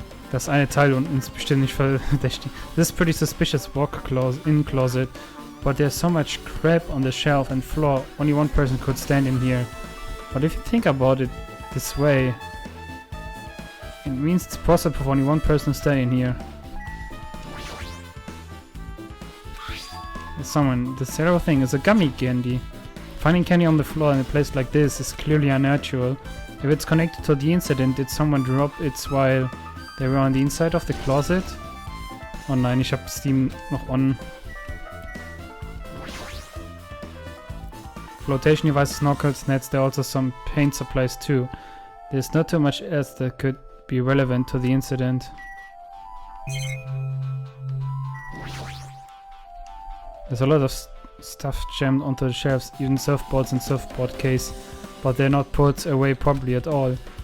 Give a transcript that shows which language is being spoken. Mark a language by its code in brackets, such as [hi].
[de] Das eine Teil unten ist bestimmt nicht verdächtig. [en] This is pretty suspicious walk-in closet, but there's so much crap on the shelf and floor. Only one person could stand in here. But if you think about it this way, it means it's possible for only one person to stay in here. Someone. The zero thing is a gummy candy. Finding candy on the floor in a place like this is clearly unnatural. If it's connected to the incident, did someone drop it while they were on the inside of the closet? [de] Oh nein, ich hab Steam noch on. [en] Flotation devices, snorkels, nets, there are also some paint supplies too. There's not too much else that could be relevant to the incident. There's a lot of stuff jammed onto the shelves, even surfboards and surfboard case, but they're not put away properly at all.